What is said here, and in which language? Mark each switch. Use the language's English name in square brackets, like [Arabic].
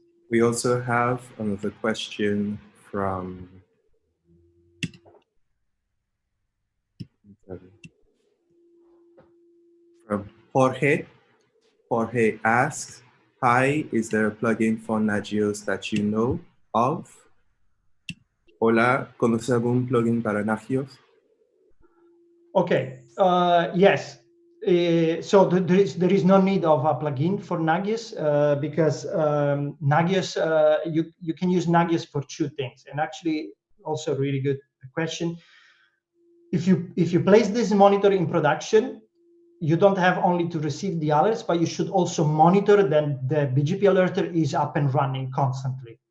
[English] We also have another question from Jorge. Jorge asks, hi, is there a plugin for Nagios that you know of? [Spanish] Hola, ¿conoce algún plugin para Nagios? [English] Okay, yes. So there is no need of a plugin for Nagios because Nagios, you can use Nagios for two things, and actually also a really good question. If you place this monitor in production, you don't have only to receive the alerts, but you should also monitor that the BGPalerter is up and running constantly.